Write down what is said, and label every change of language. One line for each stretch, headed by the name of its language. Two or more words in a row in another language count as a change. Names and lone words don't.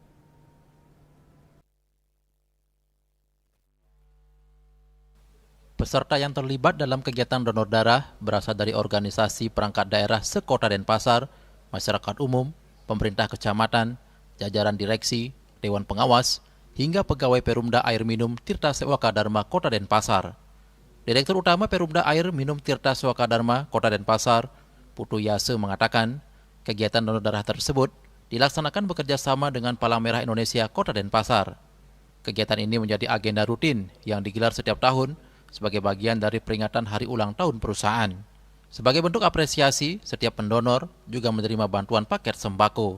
Indonesian: Peserta yang terlibat dalam kegiatan donor darah berasal dari organisasi perangkat daerah sekota Denpasar, masyarakat umum, pemerintah kecamatan, jajaran direksi, dewan pengawas, hingga pegawai Perumda Air Minum Tirta Sewaka Dharma Kota Denpasar. Direktur Utama Perumda Air Minum Tirta Sewaka Dharma Kota Denpasar, Putu Yase mengatakan, kegiatan donor darah tersebut dilaksanakan bekerja sama dengan Palang Merah Indonesia Kota Denpasar. Kegiatan ini menjadi agenda rutin yang digelar setiap tahun sebagai bagian dari peringatan hari ulang tahun perusahaan. Sebagai bentuk apresiasi, setiap pendonor juga menerima bantuan paket sembako.